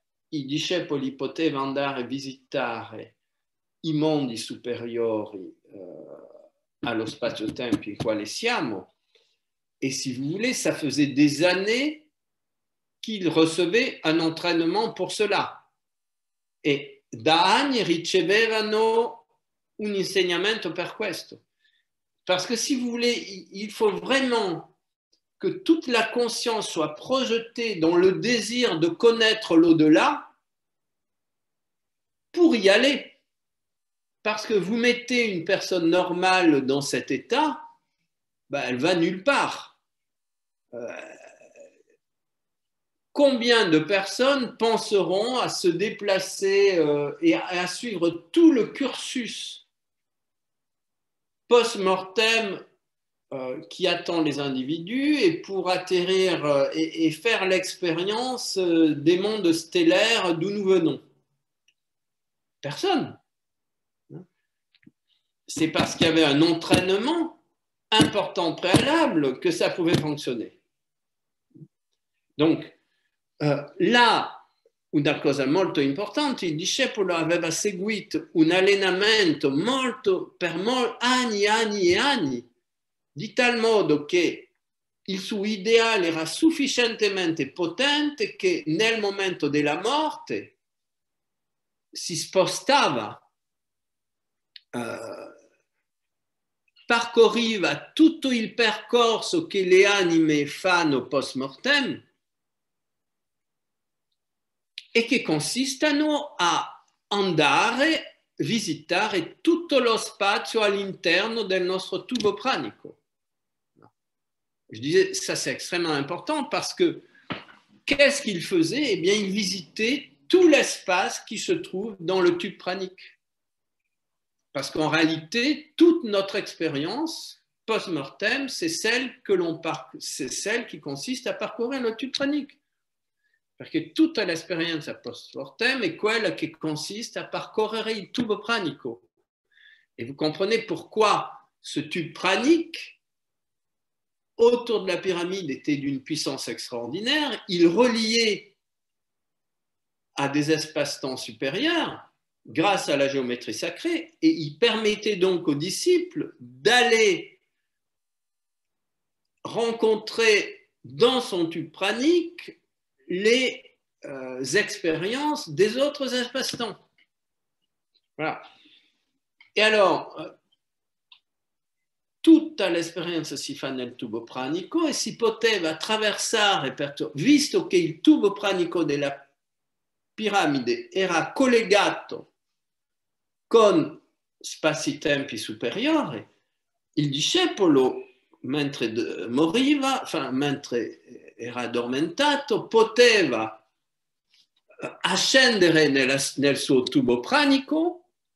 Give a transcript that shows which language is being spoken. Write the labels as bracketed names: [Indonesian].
[Italian] I discepoli potevano andare a visitare i mondi superiori allo spazio-tempo in quale siamo, [French] et si vous voulez, ça faisait des années qu'ils recevaient un entraînement pour cela. [Italian] E da anni ricevevano un insegnamento per questo. [French] Parce que si vous voulez, il faut vraiment que toute la conscience soit projetée dans le désir de connaître l'au-delà pour y aller. Parce que vous mettez une personne normale dans cet état, elle va nulle part. Combien de personnes penseront à se déplacer et à suivre tout le cursus post-mortem qui attend les individus et pour atterrir et faire l'expérience des mondes stellaires d'où nous venons? Personne. C'est parce qu'il y avait un entraînement important préalable que ça pouvait fonctionner. Donc, là, [Italian] una cosa molto importante, il discepolo aveva seguito un allenamento per anni e anni, di tal modo che il suo ideale era sufficientemente potente che nel momento della morte si spostava, parcorriva tutto il percorso che le anime fanno post-mortem e che consistano a andare, visitare tutto lo spazio all'interno del nostro tubo pranico. [French] Je disais, ça c'est extrêmement important parce que qu'est-ce qu'il faisait? Eh bien, il visitait tout l'espace qui se trouve dans le tube pranique. Parce qu'en réalité, toute notre expérience post-mortem, c'est celle qui consiste à parcourir le tube pranique. [Italian] Perché tutta l'esperienza post-mortem è quella che consiste [French] à parcourir [Italian] il tubo pranico. [French] Et vous comprenez pourquoi ce tube pranique, autour de la pyramide, était d'une puissance extraordinaire. Il reliait à des espaces-temps supérieurs grâce à la géométrie sacrée, et il permettait donc aux disciples d'aller rencontrer dans son tube pranique les expériences des autres espaces-temps. Voilà. [Italian] E allora, tutta l'esperienza si fa nel tubo pranico e si poteva attraversare, visto che il tubo pranico della piramide era collegato con spazi-tempi superiori, il discepolo, mentre moriva, mentre era addormentato, poteva ascendere nel suo tubo pranico